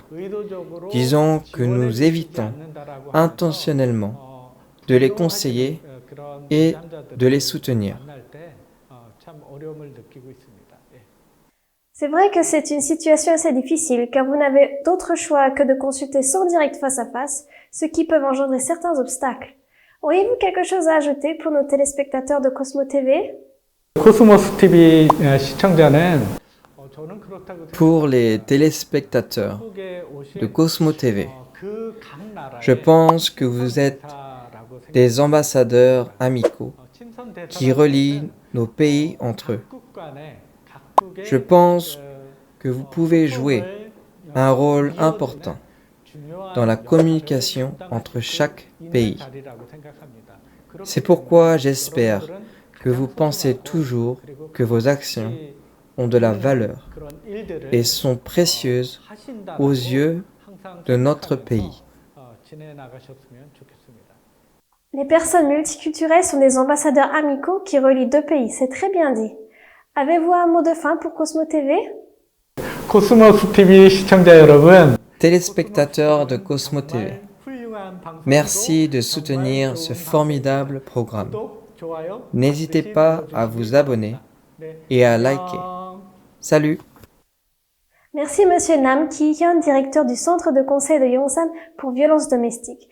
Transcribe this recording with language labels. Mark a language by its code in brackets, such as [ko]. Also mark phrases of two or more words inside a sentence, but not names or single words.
[fr] Disons que nous évitons intentionnellement de les conseiller et de les soutenir. C'est vrai que c'est une situation assez difficile car vous n'avez d'autre choix que de consulter sans direct face à face, ce qui peut engendrer certains obstacles. Auriez-vous quelque chose à ajouter pour nos téléspectateurs de Cosmo TV? [ko] 코스모스 TV 시청자는 저는 그렇다고 [fr] Pour les téléspectateurs [ko] 한국에 오신 [fr] de Cosmo TV, [ko] 그각 나라의 [fr] je pense que vous êtes des ambassadeurs amicaux [ko] 친선 [fr] qui relient nos pays entre eux. [ko] 각국 간에 각국의 [fr] Je pense que vous pouvez jouer un rôle important dans la communication entre chaque pays. C'est pourquoi j'espère que vous pensez toujours que vos actions ont de la valeur et sont précieuses aux yeux de notre pays. Les personnes multiculturelles sont des ambassadeurs amicaux qui relient deux pays, c'est très bien dit. Avez-vous un mot de fin pour Cosmo TV? [ko] 코스모스 TV 시청자 여러분, [fr] Téléspectateurs de Cosmo TV, merci de soutenir ce formidable programme. N'hésitez pas à vous abonner et à liker. Salut! Merci Monsieur Nam Ki-hyun, directeur du centre de conseil de Yongsan pour violences domestiques.